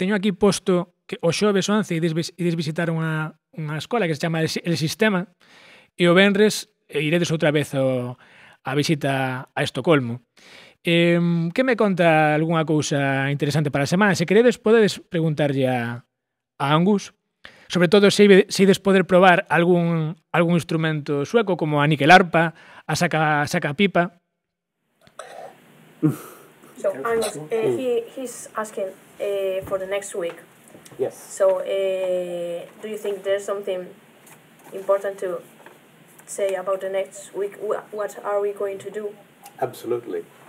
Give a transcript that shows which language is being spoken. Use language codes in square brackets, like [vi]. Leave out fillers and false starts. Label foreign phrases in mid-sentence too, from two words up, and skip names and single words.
[gl] Teño aquí posto que o xoves 11 ides visitar unha escola que se chama El Sistema e o venres iredes outra vez a visita a Estocolmo. Que me conta algunha cousa interesante para a semana? Se queredes, podedes preguntarlle a Angus. Sobre todo, se ides poder probar algún instrumento sueco como a nickelarpa, a saca pipa. [en] So Angus, he's asking for the next week. Yes. So do you think there's something important to say about the next week? What are we going to do? Absolutely.